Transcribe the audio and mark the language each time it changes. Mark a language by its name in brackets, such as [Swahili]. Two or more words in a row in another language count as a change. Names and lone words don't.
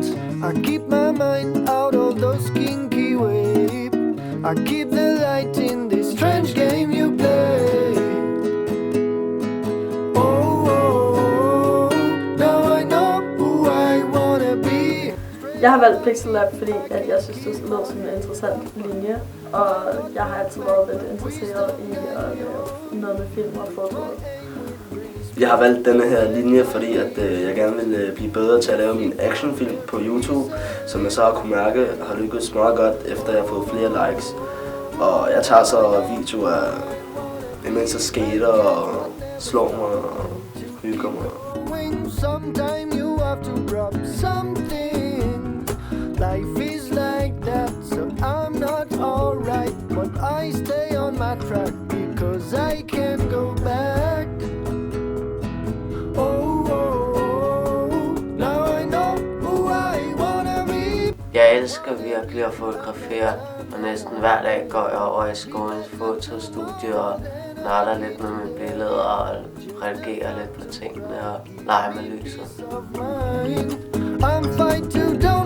[English] I keep my mind out of those kinky waves. I keep the light in this strange game you play. Oh, oh, now I know who I wanna be. [Danish] Jeg har valgt Pixel Lab, fordi at jeg synes, det lød som en interessant linje, og jeg har altid været lidt interesseret i at lave noget med film og foto. Jeg har valgt denne her linje, fordi at jeg gerne vil blive bedre til at lave min actionfilm på YouTube, som jeg så har kunne mærke har lykkedes meget godt, efter jeg har fået flere likes. Og jeg tager så videoer af, imens jeg skater og slår mig og hygger mig. [English] Sometime you have to drop something. Life is like that, so I'm not alright, but I stay on my track because I can't go back. Oh, oh, oh, now I know who I wanna be. [Danish] Jeg elsker virkelig at fotografere, og næsten hver dag går jeg over i skolens fotostudie og nørder lidt med mine billeder og redigerer lidt på tingene og leger med lyset. [English] I'm fine to